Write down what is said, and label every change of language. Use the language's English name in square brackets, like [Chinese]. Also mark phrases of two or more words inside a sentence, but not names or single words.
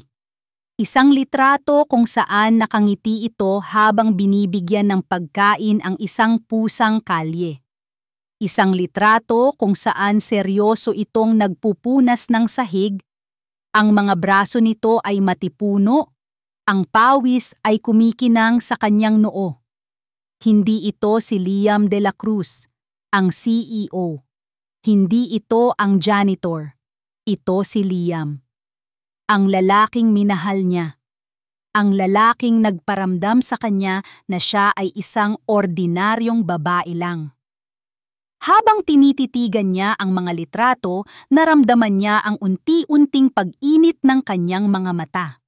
[Filipino] Isang litrato kung saan nakangiti ito habang binibigyan ng pagkain ang isang pusang kalye. Isang litrato kung saan seryoso itong nagpupunas ng sahig, ang mga braso nito ay matipuno, ang pawis ay kumikinang sa kanyang noo. Hindi ito si Liam de la Cruz, ang CEO. Hindi ito ang janitor. Ito si Liam. Ang lalaking minahal niya. Ang lalaking nagparamdam sa kanya na siya ay isang ordinaryong babae lang. Habang tinititigan niya ang mga litrato, naramdaman niya ang unti-unting pag-init ng kanyang mga mata.